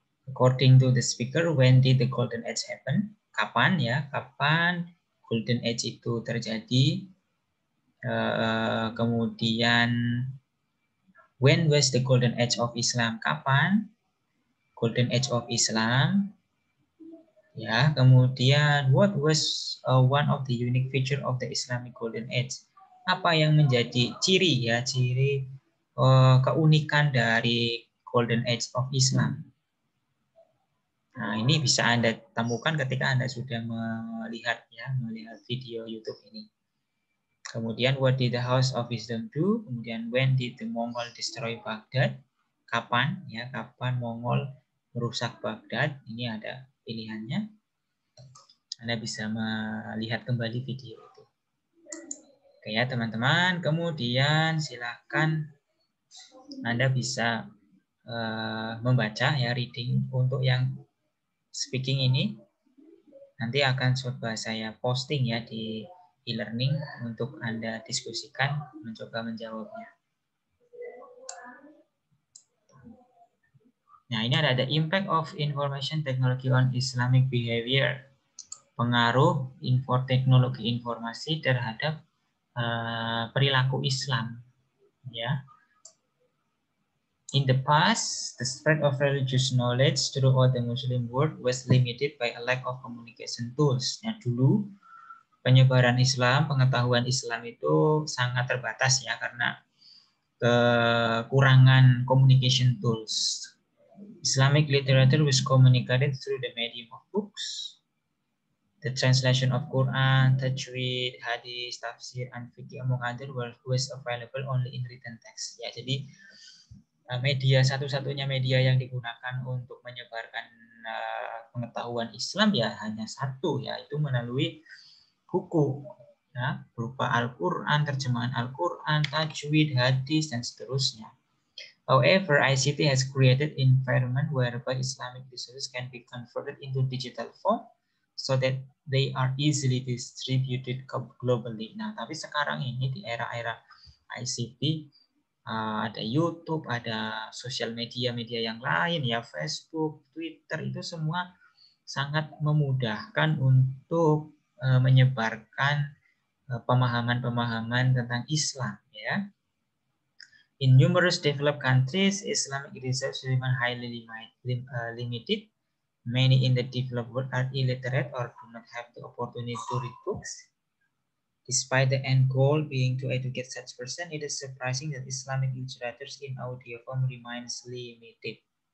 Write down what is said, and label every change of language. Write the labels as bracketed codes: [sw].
[en] According to the speaker, when did the golden age happen? [id] Kapan ya? Kapan golden age itu terjadi? [en] Kemudian when was the golden age of Islam? [id] Kapan [en] golden age of Islam? [id] Ya, kemudian [en] what was one of the unique feature of the Islamic golden age? [id] Apa yang menjadi ciri ya, ciri keunikan dari [en] golden age of Islam? [id] Nah, ini bisa Anda temukan ketika Anda sudah melihat video YouTube ini. [en] Kemudian what did the House of Wisdom do? Kemudian when did the Mongol destroy Baghdad? [id] Kapan ya? Kapan Mongol merusak Baghdad? Ini ada pilihannya. Anda bisa melihat kembali video itu. Oke ya teman-teman. Kemudian silakan Anda bisa membaca ya, reading untuk yang speaking ini. Nanti akan coba saya posting ya di e-learning untuk Anda diskusikan, mencoba menjawabnya. Nah, ini ada [en] impact of information technology on Islamic behavior. [id] Pengaruh teknologi informasi terhadap perilaku Islam. Ya. [en] In the past, the spread of religious knowledge throughout the Muslim world was limited by a lack of communication tools. [id] Nah, dulu penyebaran Islam, pengetahuan Islam itu sangat terbatas ya karena kekurangan [en] communication tools. Islamic literature was communicated through the medium of books. The translation of Quran, tajwid, hadis, tafsir, and fiqh among other was available only in written text. [id] Ya, jadi media satu-satunya media yang digunakan untuk menyebarkan pengetahuan Islam ya hanya satu, yaitu melalui buku ya, berupa Al-Quran, terjemahan Al-Quran, tajwid, hadis, dan seterusnya. [en] However, ICT has created environment whereby Islamic resources can be converted into digital form so that they are easily distributed globally. [id] Nah, tapi sekarang ini di era-era ICT ada YouTube, ada sosial media yang lain ya, Facebook, Twitter, itu semua sangat memudahkan untuk menyebarkan pemahaman-pemahaman tentang Islam ya. [en] In numerous developed countries, Islamic research remain highly limited. Many in the developed world are illiterate or do not have the opportunity to read books. Despite the end goal being to educate such person, it is surprising that Islamic literature in audio form remains limited.